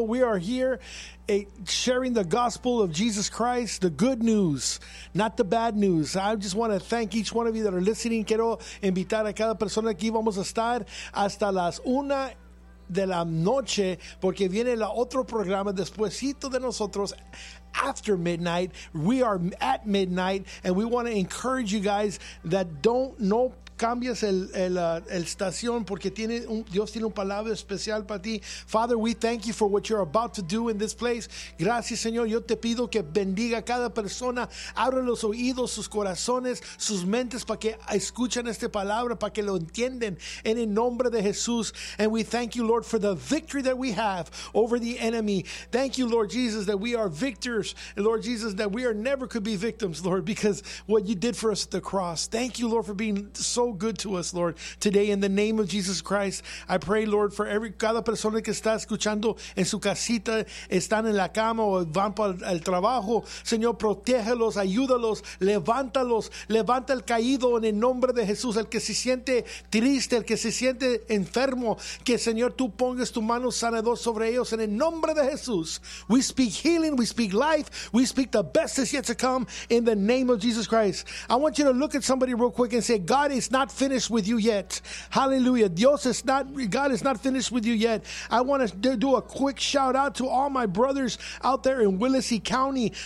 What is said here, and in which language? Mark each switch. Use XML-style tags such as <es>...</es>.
<en>We are here sharing the gospel of Jesus Christ, the good news, not the bad news. I just want to thank each one of you that are listening.</en> <es>Quiero invitar a cada persona aquí. Vamos a estar hasta las una de la noche porque viene el otro programa despuesito de nosotros.</es> <en>After midnight, we are at midnight, and we want to encourage you guys that</en> <es>no cambies el estación porque Dios tiene una palabra especial para ti.</es> <en>Father, we thank you for what you're about to do in this place.</en> <es>Gracias, Señor. Yo te pido que bendiga a cada persona. Abre los oídos, sus corazones, sus mentes para que escuchen esta palabra, para que lo entiendan en el nombre de Jesús.</es> <en>And we thank you, Lord, for the victory that we have over the enemy. Thank you, Lord Jesus, that we are victors. Lord Jesus, that we are never could be victims, Lord, because what you did for us at the cross. Thank you, Lord, for being so good to us, Lord. Today, in the name of Jesus Christ, I pray, Lord, for</en> <es>cada persona que está escuchando en su casita, están en la cama o van para el trabajo. Señor, protégelos, ayúdalos, levántalos, levanta el caído en el nombre de Jesús. El que se siente triste, el que se siente enfermo, que Señor, tú pongas tu mano sanador sobre ellos en el nombre de Jesús.</es> <en>We speak healing, we speak life. We speak the best is yet to come in the name of Jesus Christ. I want you to look at somebody real quick and say, God is not finished with you yet. Hallelujah. God is not finished with you yet. I want to do a quick shout out to all my brothers out there in Willacy County.</en>